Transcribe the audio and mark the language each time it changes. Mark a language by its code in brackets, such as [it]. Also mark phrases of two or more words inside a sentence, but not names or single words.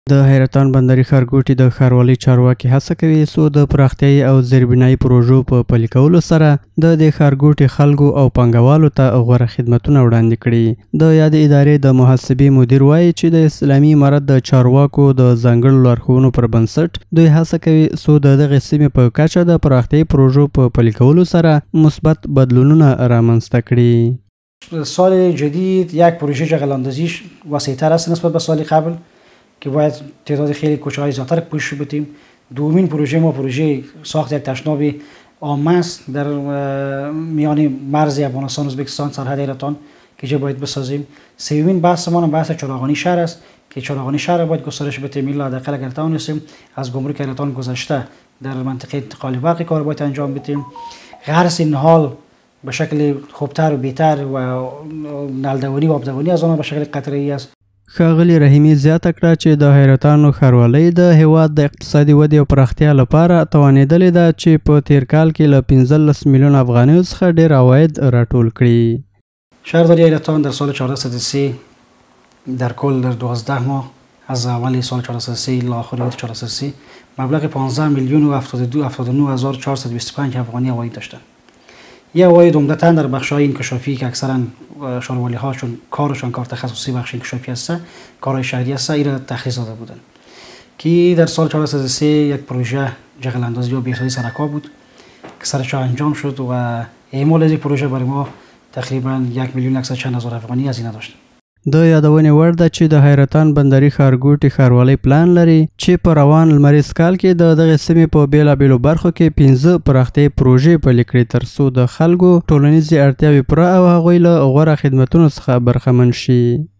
[ps] د حیرتان بندري ښارګوټي د ښاروالۍ چارواکي هڅه کوي څو د پراختیايي او زیربنایي پروژو په پلي کولو سره د دې ښارګوټي خلکو او پانګوالو ته غوره خدمتونه وړاندې کړي. د یادې ادارې د محاسبې مدیر وایي چې د اسلامي امارت د چارواکو د ځانګړو لارښوونو پر بنسټ دوی هڅه کوي څو د دغې سیمې په کچه د پراختیايي پروژو په پلي کولو سره مثبت بدلونونه رامنځته کړي. [fa] سال جدید یک پروژه جغلاندازیش وسیع‌تر است نسبت به سال قبل که باید تعداد خیلی کوچه‌های زیادتر پوشش بدیم. دومین پروژه ما پروژه ساخت یک تشناب عامه است در میان مرز افغانستان و ازبکستان سرحد حیرتان که جا باید بسازیم. سومین بحث ما بحث چراغانی شهر است که چراغانی شهر باید گسترش بدیم. الا حداقل اگر توانستیم از گمرک حیرتان گذشته در منطقه انتقال برق کار باید انجام بدیم. غرس نهال به شکل خوبتر و بهتر و نلدوانی و آبدوانی از آن به شکل قطره‌ای است. [ps] ښاغلي رحیمي زیاته کړه چې د حیرتان ښاروالۍ د هیواد د اقتصادي ودې او پراختیا لپاره توانېدلې ده چې په تیر کال کې له 15 میلیون افغانیو څخه ډېر عواید راټول کړي. [fa] شهرداری حیرتان در سال 1403 در کل در 12 ماه از اول سال 1403 الی آخر 1403 مبلغ 15 میلیون و 79425 افغانی عواید داشتند. یه عواید عمدتاً در بخش‌های انکشافی که اکثراً شهرولی‌هاشون کارشون کار تخصصی بخش انکشافی است، کارهای شهری است، اینا تخصیص داده بودن. که در سال 1403 یک پروژه جغلاندازی و بهسازی سرک‌ها بود که سرش انجام شد و اعمال این پروژه برای ما تقریباً 1,100,000 افغانی هزینه داشت. [ps] د یادونې وړ ده چې د حیرتان بندري ښارګوټي ښاروالۍ پلان لري چې په روان لمریز کال کې د دغې سیمې په بیلابیلو برخو کې 15 پراختیايي پروژې پلي کړي ترڅو د خلکو ټولنیزې اړتیاوې پوره او هغوی له غوره خدمتونو څخه برخمن شي.